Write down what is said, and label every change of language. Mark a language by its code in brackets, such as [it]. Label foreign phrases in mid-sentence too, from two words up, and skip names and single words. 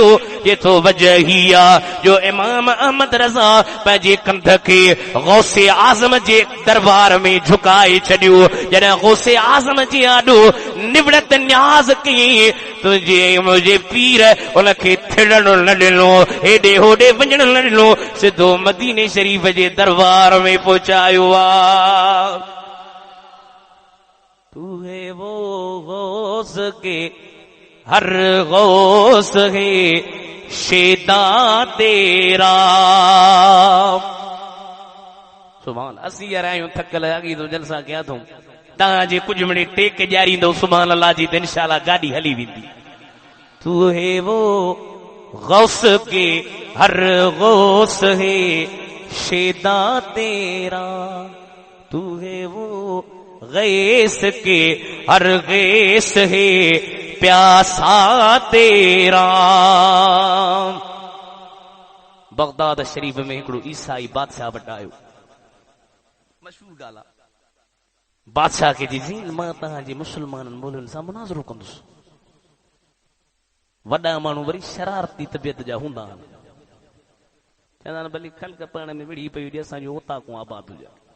[sd] जेतो वजह ही आहे जो इमाम अहमद रज़ा पंहिंजे कंध खे गौसे आज़म जे दरबार में झुकाए छॾियो। जॾहिं गौसे आज़म जे आॾो निवड़त न्याज़ कई, तुझे मुझे पीर उनखे थिड़ण न ॾिनो, हेॾे होॾे वञण न ॾिनो, सिधो मदीने शरीफ़ जे दरबार में पहुचायो आ। [ur] تو ہے وہ غوث کہ ہر غوث ہے شیدا تیرا. [sd] सुभान असी आहियूं थकल अॻी तो जलसा कया अथऊं, तव्हांजे कुझु मिनट टेक ॾियारींदो [ar] سبحان الله [sd] जी त इंशाअल्लाह गाॾी हली वेंदी। [ur] تو ہے وہ غوث کہ ہر غوث ہے شیدا تیرا، تو ہے وہ غیث کہ ہر غیث ہے پیاسا تیرا. [sd] बगदाद शरीफ में हिकिड़ो ईसाई बादशाह वटि आयो, मशहूर ॻाल्हि आहे। बादशाह खे जी मां तव्हांजे मुस्लमाननि मोलनि सां मुनाज़रो कंदुसि। वॾा माण्हू वरी शरारती तबियत जा हूंदा आहिनि, चवंदा आहिनि भली ख़ल्क़ पाण में विड़ी पई हुजे, असांजो ओताकूं आबाद हुजे।